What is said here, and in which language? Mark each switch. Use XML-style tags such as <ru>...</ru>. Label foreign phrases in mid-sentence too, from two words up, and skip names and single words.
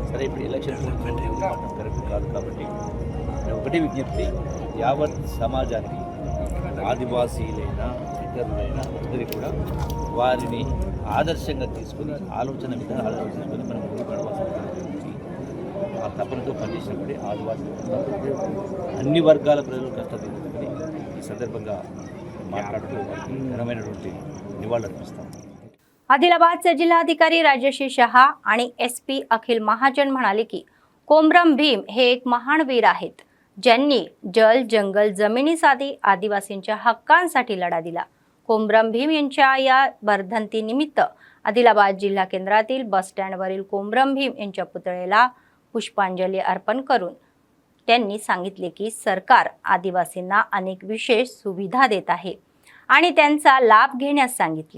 <te>సరే, ఇప్పుడు ఎలక్షన్ కరెక్ట్ కాదు కాబట్టి ఒకటే విజ్ఞప్తి, యావత్ సమాజానికి ఆదివాసీలైనా ఇతరులైనా అందరికీ కూడా వారిని ఆదర్శంగా తీసుకుని ఆలోచన విధానాలు తీసుకొని మనం ముందుకు నడవాల్సి ఆ తపనతో పనిచేసినప్పుడే ఆదివాసీ అన్ని వర్గాల ప్రజలు కష్టపడుతుందని ఈ సందర్భంగా మాట్లాడుతూ ఘనమైనటువంటి निवाळुर्पिस्ताम.</te> <mr>आदिलाबादचे जिल्हाधिकारी राजेश शहा आणि SP अखिल महाजन म्हणाले की कोमरम भीम हे एक महान वीर आहेत, ज्यांनी जल जंगल जमिनीसाठी आदिवासींच्या हक्कांसाठी लढा दिला. कोमरम भीम यांच्या या वर्धंतीनिमित्त आदिलाबाद जिल्हा केंद्रातील बस स्टँडवरील कोमरम भीम यांच्या पुतळ्याला पुष्पांजली अर्पण करून त्यांनी सांगितले की सरकार आदिवासींना अनेक विशेष सुविधा देत आहे आणि त्यांचा लाभ घेण्यास सांगितले.</mr>